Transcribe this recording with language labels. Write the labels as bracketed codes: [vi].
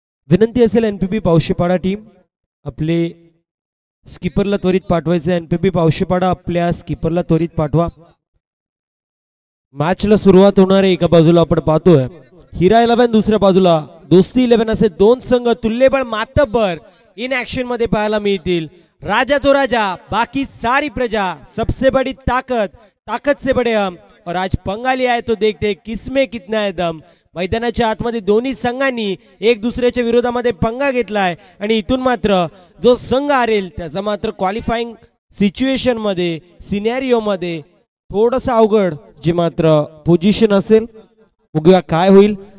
[mr] विनंती असेल NPP पावशेपाडा team आपले स्किपरला त्वरित पाठवायचे. एनपीपी पावशेपाडा आपल्या स्किपरला त्वरित पाठवा. मॅचला सुरुवात होणार आहे. एका बाजूला आपण पाहतोय हिरा 11, दुसऱ्या बाजूला दोस्ती 11 असे दोन संघ तुल्यबळ मातब्बर इन ऍक्शन मध्ये पाहायला मिळतील. [hi] राजा तो राजा बाकी सारी प्रजा सबसे बड़ी ताकत से बड़े हम और आज पंगा लिया है तो देखते किसमें कितना है दम. [mr] मैदानाच्या आतमध्ये दोन्ही संघांनी एक दुसऱ्याच्या विरोधामध्ये पंगा घेतलाय आणि इथून मात्र जो संघ हरेल त्याचा मात्र क्वालिफाईंग सिच्युएशन मध्ये सिनेरिओ मध्ये थोडस अवघड जे मात्र पोझिशन असेल. बघूया काय होईल.